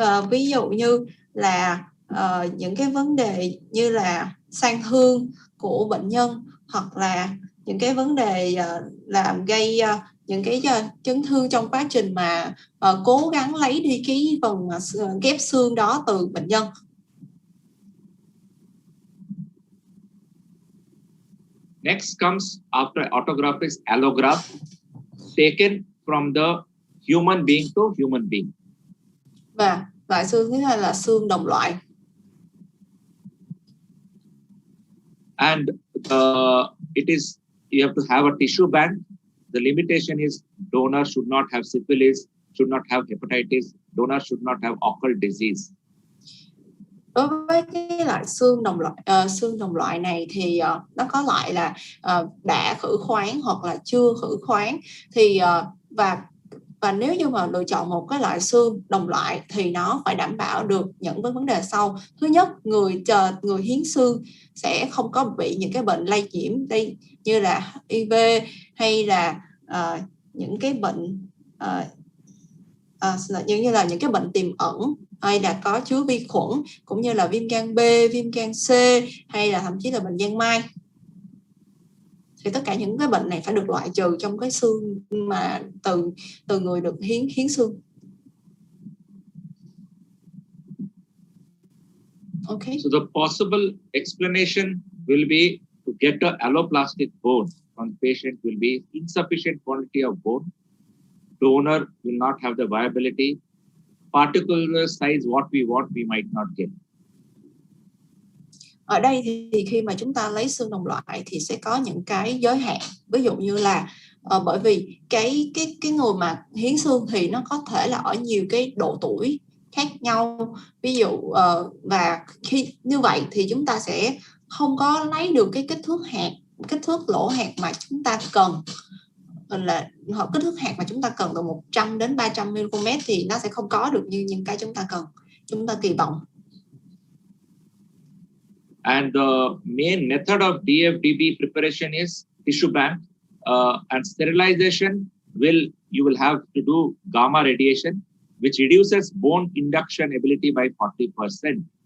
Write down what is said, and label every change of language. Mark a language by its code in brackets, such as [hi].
[vi] Ví dụ như là những cái vấn đề như là sang thương của bệnh nhân, hoặc là những cái vấn đề làm gây những cái chấn thương trong quá trình mà cố gắng lấy đi cái phần ghép xương đó từ bệnh nhân. [en] Next comes after autograft is allograft, taken from the human being to human being. [vi] Và loại xương thứ hai là xương đồng loại. [en] And it is, you have to have a tissue bank. The limitation is donor should not have syphilis, should not have hepatitis, donor should not have occult disease. [vi] Đối với cái loại xương đồng loại này thì nó có loại là đã khử khoáng hoặc là chưa khử khoáng, thì và nếu như mà lựa chọn một cái loại xương đồng loại thì nó phải đảm bảo được những vấn đề sau. Thứ nhất, người hiến xương sẽ không có bị những cái bệnh lây nhiễm đây như là HIV hay là những cái bệnh như là những cái bệnh tiềm ẩn hay là có chứa vi khuẩn, cũng như là viêm gan B, viêm gan C hay là thậm chí là bệnh giang mai. Thì tất cả những cái bệnh này phải được loại trừ trong cái xương mà từ người được hiến xương. [en] Okay. So the possible explanation will be to get an alloplastic bone on patient will be insufficient quantity of bone. Donor will not have the viability. Particular size what we want we might not get. [vi] Ở đây thì khi mà chúng ta lấy xương đồng loại thì sẽ có những cái giới hạn. Ví dụ như là bởi vì cái người mà hiến xương thì nó có thể là ở nhiều cái độ tuổi khác nhau. Ví dụ và khi như vậy thì chúng ta sẽ không có lấy được cái kích thước lỗ hạt mà chúng ta cần, là kích thước hạt mà chúng ta cần từ 100 đến 300 micromet thì nó sẽ không có được như những cái chúng ta kỳ vọng. [en] And the main method of DFDB preparation is tissue bank and sterilization. You will have to do gamma radiation, which reduces bone induction ability by 40%.